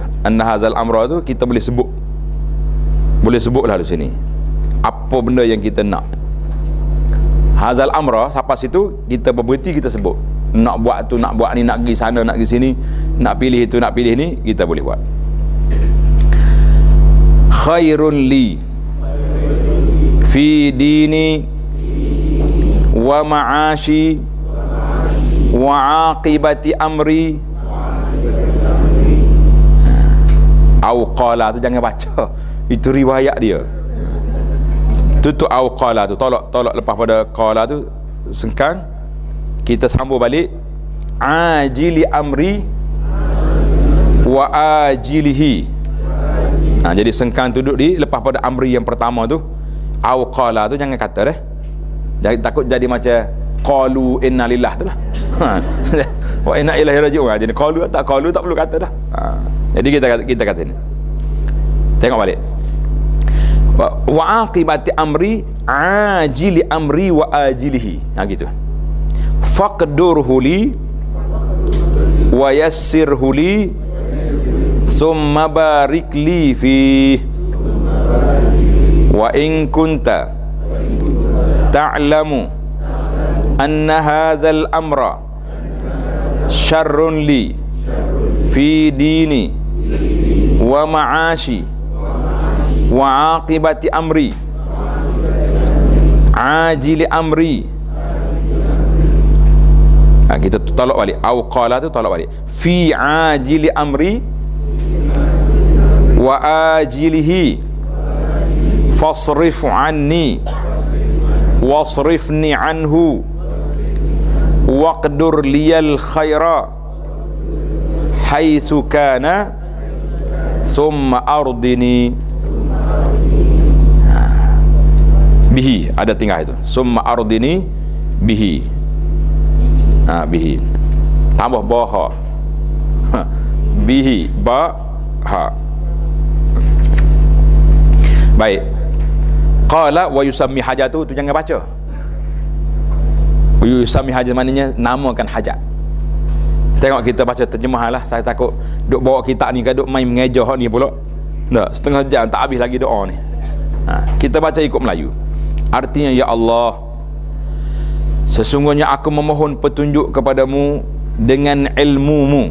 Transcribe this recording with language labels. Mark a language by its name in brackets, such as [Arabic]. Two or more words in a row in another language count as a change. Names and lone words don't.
[Arabic] أن هذا الأمر [Malay] tu kita boleh sebutlah di sini apa benda yang kita nak. [Arabic] هذا الأمر, [Malay] sampai situ kita berberhenti, kita sebut. Nak buat tu, nak buat ni, nak pergi sana, nak pergi sini, nak pilih itu, nak pilih ni, kita boleh buat. [Arabic] خير لي في ديني ومعاشي وعاقبة أمري. أو قال [Malay] tu jangan baca, itu riwayat dia. Tutup [Arabic] أو قال [Malay] tu, tolak lepas pada qala tu sengkang, kita sambung balik. [Arabic] عاجل أمري وآجله. [Malay] Jadi sengkang duduk di lepas pada amri yang pertama tu. [Arabic] أو قال [Malay] tu jangan kata dah. Jadi takut jadi macam [Arabic] قالوا إنا لله [Malay] tu lah. [Arabic] وإنا إليه راجعون. [Malay] Jadi qalu tak perlu kata dah. Jadi kita kata ni. Tengok balik. [Arabic] وعاقبة أمري عاجل أمري وآجله. [Malay] Gitu. [Arabic] فاقدره لي ويسره لي ثم بارك لي في وإن كنت تعلم أن هذا الأمر شر لي في ديني ومعاشي وعاقبة أمري عاجل أمري. [Malay] Kita tolak balik. [Arabic] أو قال [Malay] tu tolak balik. [Arabic] في عاجل أمري وآجله فاصرفه عني واصرفني عنه واقدر لي الخير حيث كان ثم أرضني به. [Malay] Ada tinggal itu, [Arabic] ثم أرضني به. [Malay] Bihi. Tambah ba ha. Bihi ba ha. [Arabic] Baik. قال ويسمي حاجته, [Malay] tu jangan baca. [Arabic] ويسمي حاجة [Malay] maknanya namakan hajat. Tengok kita baca terjemahan lah. Saya takut duk bawa kitab ni, duk main mengeja ni pula. Tak, setengah jam tak habis lagi doa ni. Kita baca ikut Melayu. Artinya, ya Allah, sesungguhnya aku memohon petunjuk kepadamu dengan ilmu-Mu.